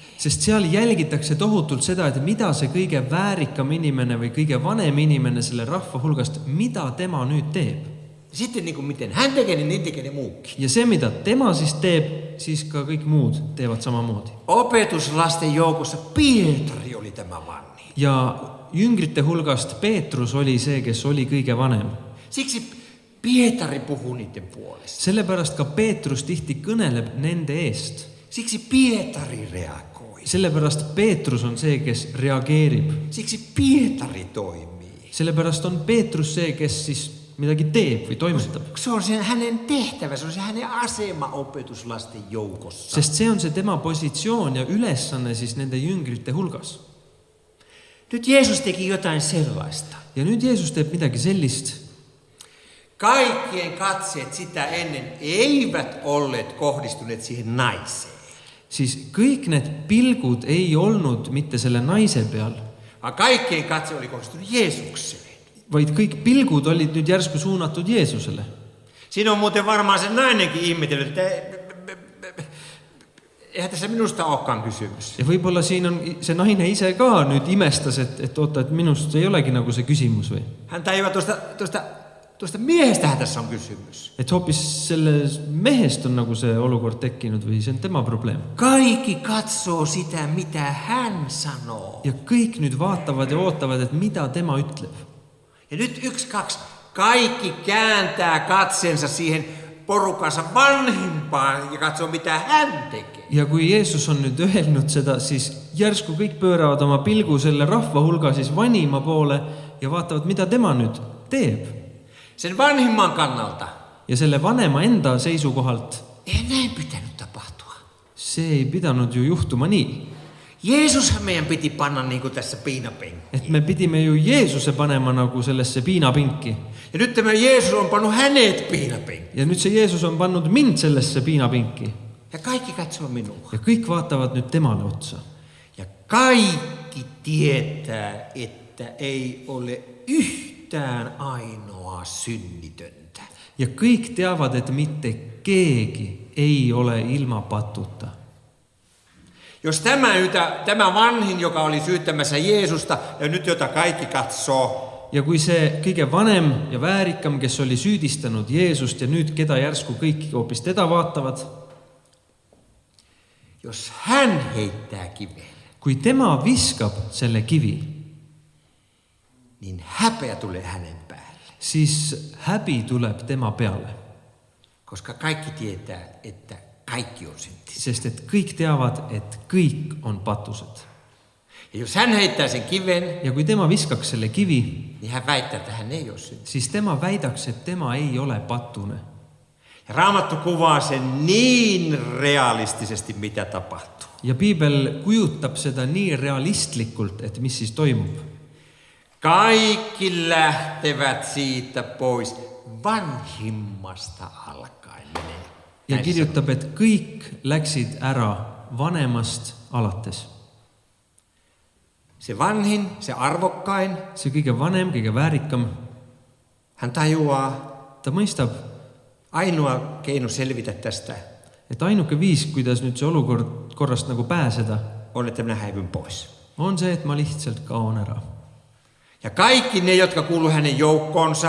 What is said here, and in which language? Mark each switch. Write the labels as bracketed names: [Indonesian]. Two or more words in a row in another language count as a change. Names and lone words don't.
[Estonian] Sest seal jälgitakse tohutult seda, et mida see kõige väärikam inimene või kõige vanem inimene selle rahva hulgast, mida tema nüüd teeb. [Finnish] Sitten niin kuin miten hän tekee, niin tekee ne muukin. [Estonian] Ja se, mitä tema siis teeb, siis ka kõik muud teevad samamoodi. [Finnish] Opetuslasten joukossa Pietari oli tämä vanhin. [Estonian] Ja jüngrite hulgast Peetrus oli see, kes oli kõige vanem. [Finnish] Siksi Pietari puhuu niiden puolesta. [Estonian] Sellepärast ka Peetrus tihti kõneleb nende eest. [Finnish] Siksi Pietari reagoi. [Estonian] Sellepärast Peetrus on see, kes reageerib. [Finnish] Siksi Pietari toimii. [Estonian] Sellepärast on Peetrus see, kes siis midagi teeb või toimetab. [Finnish] Se on se hänen tehtävä, se on se hänen asema opetuslasten joukossa. [Estonian] Sest see on see tema positsioon ja ülesanne siis nende jüngrite hulgas. [Finnish] Nyt Jeesus teki jotain sellaista. [Estonian] Ja nüüd Jeesus teeb midagi sellist. [Finnish] Kaikkien katseet sitä ennen eivät olleet kohdistuneet siihen naiseen. [Estonian] Siis kõik need pilgud ei olnud mitte selle naise peal. [Finnish] Kaikkien katse oli kohdistunut Jeesukseen. [Estonian] Vaid kõik pilgud olid nüüd järsku suunatud Jeesusele. [Finnish] Siinä on muuten varmaan se nainenkin ihmetellyt, että eihän tässä minusta olekaan kysymys. [Estonian] Ja võib-olla siin on see naine ise ka nüüd imestas, et oota, et minust ei olegi nagu see küsimus või? [Finnish] Hän tajuaa tuosta miehestähän tässä on kysymys. [Estonian] Et hoopis selle mehest on nagu see olukord tekkinud või see on tema probleem. [Finnish] Kaikki katsoo sitä, mitä hän sanoo. [Estonian] Ja kõik nüüd vaatavad ja ootavad, et mida tema ütleb. [Finnish] Ja nyt 1-2, kaikki kääntää katseensa siihen porukansa vanhimpaan ja katsoo, mitä hän tekee. [Estonian] Ja kui Jeesus on nüüd öelnud seda, siis järsku kõik pööravad oma pilgu selle rahva hulga siis vanima poole ja vaatavad, mida tema nüüd teeb. [Finnish] Sen vanhimman kannalta. [Estonian] Ja selle vanema enda seisukohalt. [Finnish] Ei näin pitänyt tapahtua. [Estonian] See ei pidanud ju juhtuma nii. [Finnish] Jeesushan meidän piti panna niin kuin tässä piinapenkkiin. [Estonian] Et me pidime ju Jeesuse panema nagu sellesse piinapinki. [Finnish] Ja nyt tämä Jeesus on pannut hänet piinapenkkiin. [Estonian] Ja nyt se Jeesus on pannud mind sellesse piinapinki. [Finnish] Ja kaikki katsoo minua. [Estonian] Ja kõik vaatavad nüüd temale otsa. [Finnish] Ja kaikki kaikki tietää, että ei ole yhtään ainoa synnitöntä. [Estonian] Ja kõik teavad, et mitte keegi ei ole ilma pattuta. [Finnish] Jos tämä vanhin, joka oli syyttämässä Jeesusta ja nyt jota kaikki katsoo, [Estonian] Ja kui see kõige vanem ja väärikam, kes oli süüdistanud Jeesust ja nüüd keda järsku kõik hoopis teda vaatavad, [Finnish] jos hän heittää kiveen, [Estonian] kui tema viskab selle kivi, [Finnish] niin häpeä tulee hänen päälle. [Estonian] siis häbi tuleb tema peale. [Finnish] Koska kaikki tietää, että kaikki on syntisiä. [Estonian] Sest et kõik teavad, et kõik on patused. [Finnish] Ja jos hän heittää sen kiven, [Estonian] Ja kui tema viskaks selle kivi, [Finnish] niin hän väittää, että hän ei ole syntinen. [Estonian] siis tema väidaks, et tema ei ole pattune. [Finnish] Ja Raamattu kuvaa sen niin realistisesti, mitä tapahtuu. [Estonian] Ja piibel kujutab seda nii realistlikult, et mis siis toimub. [Finnish] Kaikki lähtevät siitä pois vanhimmasta alkaen. [Estonian] Ja kirjutab, et kõik läksid ära vanemast alates. [Finnish] Se vanhin, se arvokkain, [Estonian] See kõige vanem, kõige väärikam, [Finnish] hän tajuaa, [Estonian] ta mõistab, [Finnish] ainoa keino selvitä tästä [Estonian] et ainuke viis, kuidas nüüd see korrast nagu pääseda, [Finnish] on, että minä häivyn pois. [Estonian] on see, et ma lihtsalt kaon ära. [Finnish] Ja kaikki ne, jotka kuuluu hänen joukkoonsa,